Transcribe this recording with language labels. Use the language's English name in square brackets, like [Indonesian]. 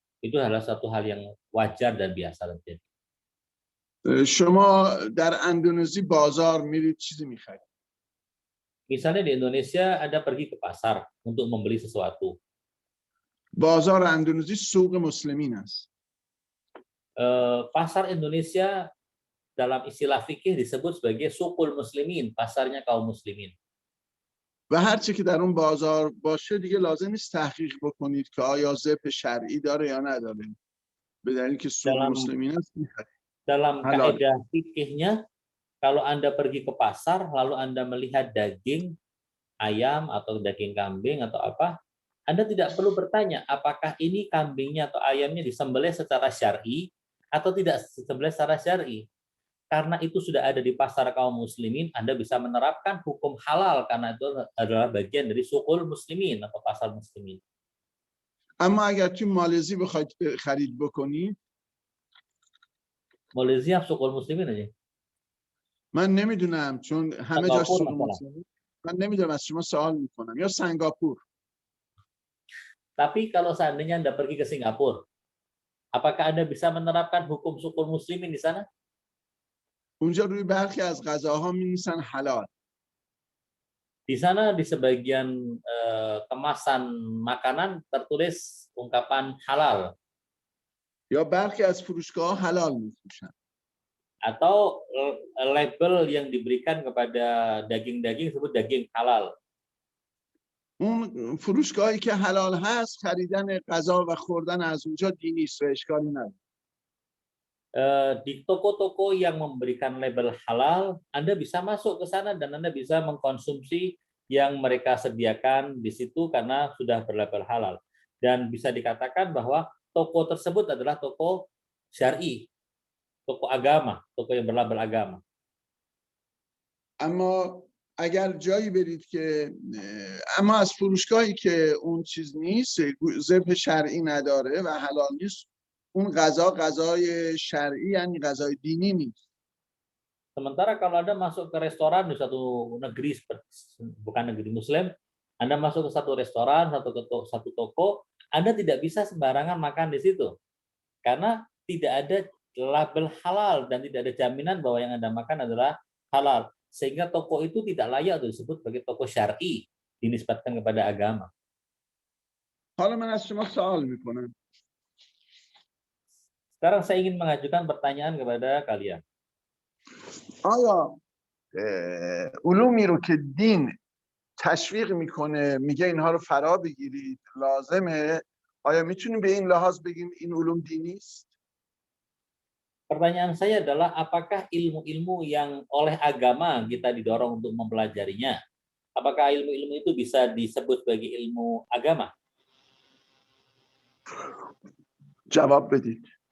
[Indonesian] Itu adalah satu hal yang wajar dan biasa terjadi. [Persian] شما در اندونزی بازار میرید چیزی میخرید. [Indonesian] Misalnya di Indonesia Anda pergi ke pasar untuk membeli sesuatu. [Persian] بازار اندونزی سوق مسلمین است. [Indonesian] Pasar Indonesia dalam istilah fikih disebut sebagai suqul muslimin, pasarnya kaum muslimin. [Persian] و هر چی که در اون بازار باشه دیگه لازم نیست تحقیق بکنید که آیا ذبح شرعی داره یا نداره. به دلیل که سوق مسلمین است. [Indonesian] Dalam Halal. kaidah fikihnya, kalau Anda pergi ke pasar lalu Anda melihat daging ayam atau daging kambing atau apa, Anda tidak perlu bertanya apakah ini kambingnya atau ayamnya disembelih secara syar'i atau tidak disembelih secara syar'i. Karena itu sudah ada di pasar kaum muslimin, Anda bisa menerapkan hukum halal karena itu adalah bagian dari suqul muslimin atau pasar muslimin. [Persian] اما اگر توی مالزی بخواید خرید بکنید، [Indonesian] Malaysia suqul muslimin aja. [Persian] من نمیدونم چون همه جا سنگاپور سوق مثلا. مسلمین، من نمیدونم از شما سوال میکنم. یا سنگاپور. [Indonesian] Tapi kalau seandainya Anda pergi ke Singapura, apakah Anda bisa menerapkan hukum suqul muslimin di sana? [Persian] اونجا روی برخی از غذاها می‌نویسن حلال. [Indonesian] Di sana di sebagian kemasan makanan tertulis ungkapan halal. [Persian] یا برخی از فروشگاه‌ها حلال می‌فروشن. [Indonesian] Atau label yang diberikan kepada daging-daging disebut daging halal. [Persian] اون فروشگاهی که حلال هست خریدن غذا و خوردن از اونجا دینی است و اشکالی نداره. [Indonesian] Di toko-toko yang memberikan label halal, Anda bisa masuk ke sana dan Anda bisa mengkonsumsi yang mereka sediakan di situ karena sudah berlabel halal. Dan bisa dikatakan bahwa toko tersebut adalah toko syar'i, toko agama, toko yang berlabel agama. [Persian] اما اگر جایی برید که اما از فروشگاهی که اون چیز نیست، ذبح شرعی نداره و حلال نیست، اون غذا غذای شرعی یعنی غذای دینی نیست. [Indonesian] Sementara kalau Anda masuk ke restoran di satu negeri, bukan negeri Muslim, Anda masuk ke satu restoran, satu toko, Anda tidak bisa sembarangan makan di situ. Karena tidak ada label halal dan tidak ada jaminan bahwa yang Anda makan adalah halal. Sehingga toko itu tidak layak untuk disebut sebagai toko syar'i, dinisbatkan kepada agama. [Persian] حالا من از شما سوال میکنم. [Indonesian] Sekarang saya ingin mengajukan pertanyaan kepada kalian. [Persian] آیا علومی رو که دین تشویق میکنه میگه اینها رو فرا بگیرید لازمه، آیا میتونیم به این لحاظ بگیم این علوم دینی است؟ [Indonesian] Pertanyaan saya adalah apakah ilmu-ilmu yang oleh agama kita didorong untuk mempelajarinya, apakah ilmu-ilmu itu bisa disebut sebagai ilmu agama? [Persian] جواب بدید.